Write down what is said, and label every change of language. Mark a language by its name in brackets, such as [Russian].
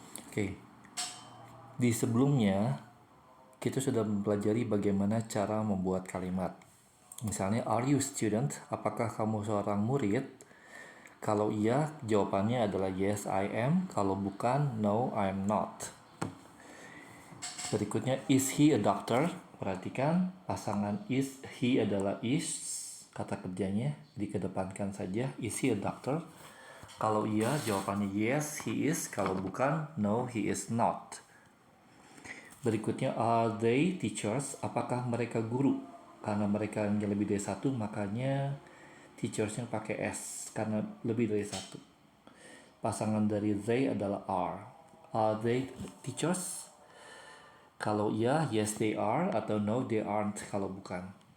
[Indonesian] Oke, di sebelumnya kita sudah mempelajari bagaimana cara membuat kalimat. Misalnya, [English] are you student? [Indonesian] Apakah kamu seorang murid? Kalau iya, jawabannya adalah [English] yes, I am. [Indonesian] Kalau bukan, [English] no, I am not. [Indonesian] Berikutnya, [English] is he a doctor? [Indonesian] Perhatikan, pasangan is, he adalah is, kata kerjanya, dikedepankan saja. [English] Is he a doctor? [Indonesian] Kalau iya, jawabannya [English] yes, he is. [Indonesian] Kalau bukan, [English] no, he is not. Berikutnya, are they teachers? [Indonesian] Apakah mereka guru? Karena mereka yang lebih dari satu, makanya teachersnya pakai S, karena lebih dari satu. Pasangan dari they adalah are. [English] Are they teachers? [Indonesian] Kalau iya, [English] yes they are, [Indonesian] atau [English] no they aren't [Indonesian] kalau bukan.